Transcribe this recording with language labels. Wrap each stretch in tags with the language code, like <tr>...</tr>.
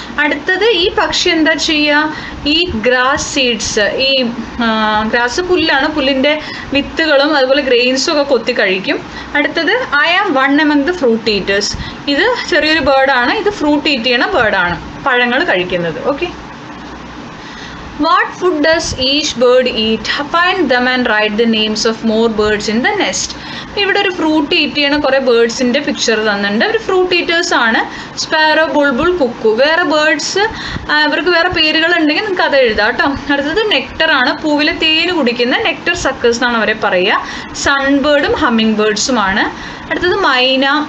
<ml>അടുത്തത് ഈ പക്ഷി എന്താ ചെയ്യുക? ഈ ഗ്രാസ് സീഡ്സ്, ഈ ഗ്രാസ് പുല്ലാണ്, പുല്ലിൻ്റെ വിത്തുകളും അതുപോലെ ഗ്രെയിൻസും ഒക്കെ കൊത്തി കഴിക്കും. അടുത്തത്</ml> <en>I am one among the fruit eaters.</en> <ml>ഇത് ചെറിയൊരു ബേർഡാണ്. ഇത് ഫ്രൂട്ട് ഈറ്റ് ചെയ്യണ ബേർഡാണ്, പഴങ്ങൾ കഴിക്കുന്നത്.</ml> <en>Okay, what food does each bird eat? Find them and write the names of more birds in the nest.</en> <ml>ഇവിടെ ഒരു ഫ്രൂട്ട് ഈറ്റ് ചെയ്യണ കുറേ ബേർഡ്സിൻ്റെ പിക്ചർ തന്നിട്ടുണ്ട്. ഒരു ഫ്രൂട്ട് ഈറ്റേഴ്സ് ആണ്. സ്പാരോ, ബുൾബുൾ, കുക്കു. വേറെ ബേർഡ്സ് ഇവർക്ക് വേറെ പേരുകൾ ഉണ്ടെങ്കിൽ നിങ്ങൾക്ക് അത് എഴുതാം കേട്ടോ. അടുത്തത് നെക്ടർ ആണ്. പൂവിലെ തേന് കുടിക്കുന്ന നെക്ടർ സക്കേഴ്സ് എന്നാണ് അവരെ പറയുക. സൺബേർഡും ഹമ്മിങ് ബേർഡ്സുമാണ്. അടുത്തത് മൈന.</ml>